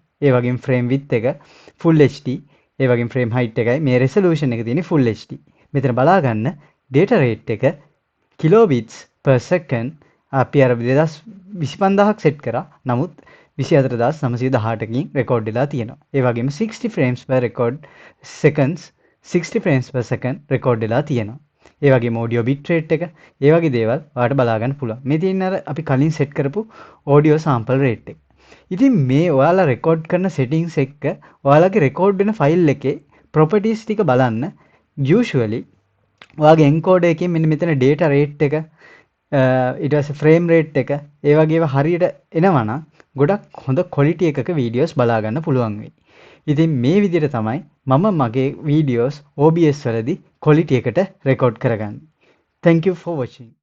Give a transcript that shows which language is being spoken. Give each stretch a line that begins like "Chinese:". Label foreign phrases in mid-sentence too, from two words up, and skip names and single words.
Sinhala: ඒ වගේම
English: frame width
Sinhala: එක
English: full HD,
Sinhala: ඒ වගේම
English: frame height
Sinhala: එකයි මේ resolution එක තියෙන්නේ
English: full HD.
Sinhala: මෙතන බලා ගන්න
English: data rate
Sinhala: එක
English: kilobits per second
Sinhala: අපි අර 25000ක් set කරා. නමුත් 24918කින් record වෙලා තියෙනවා. ඒ වගේම
English: 60 frames per record seconds 60 frames per second record
Sinhala: වෙලා තියෙනවා. ඒ වගේම
English: audio bit rate
Sinhala: එක ඒ වගේ දේවල් ඔයාලට බලා ගන්න පුළුවන්. මේ තියෙන අර අපි කලින් set කරපු
English: audio sample rate
Sinhala: එක. ඉතින් මේ ඔයාලා record කරන settings එක්ක ඔයාලගේ record වෙන file එකේ properties ටික බලන්න usually ඔයාගේ encoder එකේ මෙන්න මෙතන
English: data rate
Sinhala: එක ඊට පස්සේ
English: frame rate
Sinhala: එක ඒ වගේව හරියට එනවා නම් ගොඩක් හොඳ quality එකක videos බලා ගන්න පුළුවන් වෙයි. ඉතින් මේ විදිහට තමයි මම මගේ videos OBS වලදී quality එකට record කරගන්නේ.
English: Thank you for watching.